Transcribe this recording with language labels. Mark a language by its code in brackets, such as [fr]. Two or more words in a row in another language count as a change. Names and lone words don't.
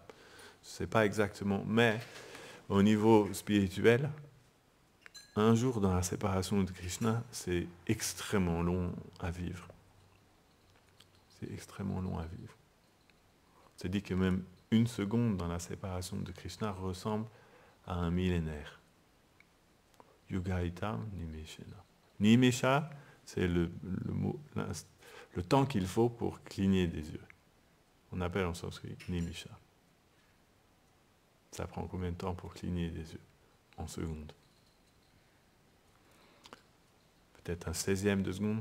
[fr] Je ne sais pas exactement. Mais, au niveau spirituel, un jour dans la séparation de Krishna, c'est extrêmement long à vivre. C'est extrêmement long à vivre. C'est dit que même une seconde dans la séparation de Krishna ressemble à un millénaire. [sa] युगैतम् निमेषेन. [fr] Nimesha, c'est le temps qu'il faut pour cligner des yeux. On appelle en sanskrit Nimesha. Ça prend combien de temps pour cligner des yeux? En secondes. Peut-être un 16e de seconde.